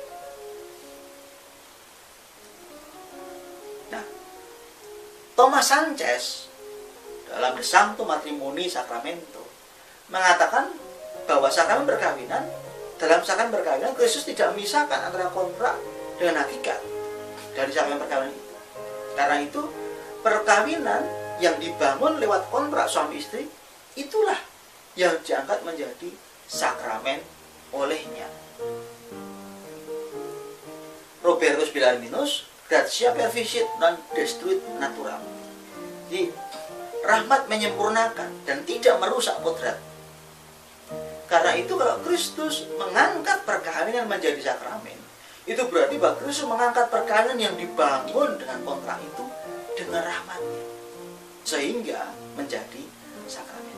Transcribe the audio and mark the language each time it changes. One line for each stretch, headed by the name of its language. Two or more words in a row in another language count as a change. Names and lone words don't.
Indonesian: Nah, Thomas Sanchez dalam
Latin: The Sanctum Matrimoni Sacramento
Indonesian: mengatakan bahwa sakramen perkawinan, dalam sakramen perkawinan Kristus tidak memisahkan antara kontrak dengan hakikat dari sakramen perkawinan itu. Karena itu perkawinan yang dibangun lewat kontrak suami istri itulah yang diangkat menjadi sakramen olehnya. Robertus Bellarminus,
Latin: gratia perficit non destruit naturam.
Indonesian: Jadi rahmat menyempurnakan dan tidak merusak kodrat. Karena itu kalau Kristus mengangkat perkawinan menjadi sakramen, itu berarti bahwa Kristus mengangkat perkawinan yang dibangun dengan kontrak itu dengan rahmatnya, sehingga menjadi sakramen.